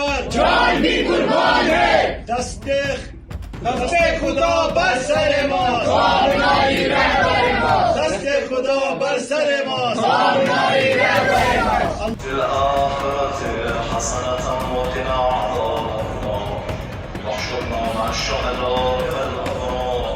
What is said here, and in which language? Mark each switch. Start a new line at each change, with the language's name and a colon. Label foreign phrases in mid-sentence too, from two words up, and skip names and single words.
Urdu: جان بھی قربان ہے.
Persian: دستے خدا بر سر ما، کامنائی رہبر ما. دستے خدا بر سر ما، کامنائی رہبر ما.
Arabic: في الآخرة حسنة وقنا عذاب النار واحشرنا مع الشهداء والأبرار.